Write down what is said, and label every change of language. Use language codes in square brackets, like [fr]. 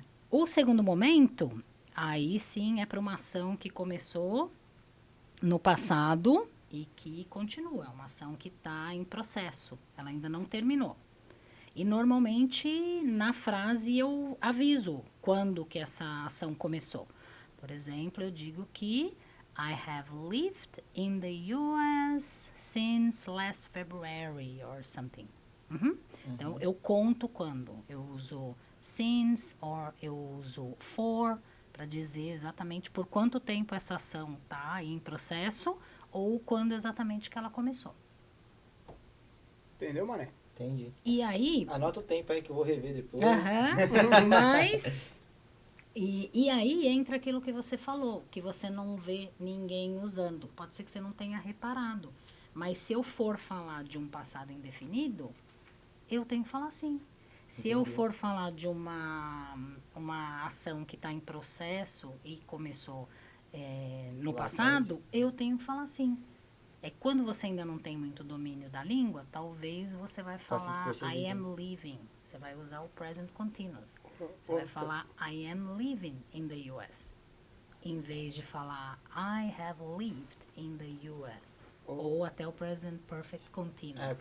[pt] O segundo momento, aí sim é para uma ação que começou no passado e que continua. É uma ação que está em processo. Ela ainda não terminou. E normalmente na frase eu aviso quando que essa ação começou. Por exemplo, eu digo que [en] I have lived in the US since last February or something. [pt] Então, eu conto quando. Eu uso since or eu uso for para dizer exatamente por quanto tempo essa ação está em processo ou quando exatamente que ela começou. Entendeu, mané? Entendi. E aí... Anota o tempo aí que eu vou rever depois. Mas... E aí entra aquilo que você falou, que você não vê ninguém usando. Pode ser que você não tenha reparado. Mas se eu for falar de um passado indefinido, eu tenho que falar assim. Se eu for falar de uma ação que está em processo e começou no passado, eu tenho que falar assim. Quando você ainda não tem muito domínio da língua, talvez você vai falar [en] I am living. [pt] Você vai usar o present continuous. Você vai falar [en] I am living in the US. [pt] Em vez de falar [en] I have lived in the US. [pt] Ou até o present perfect continuous.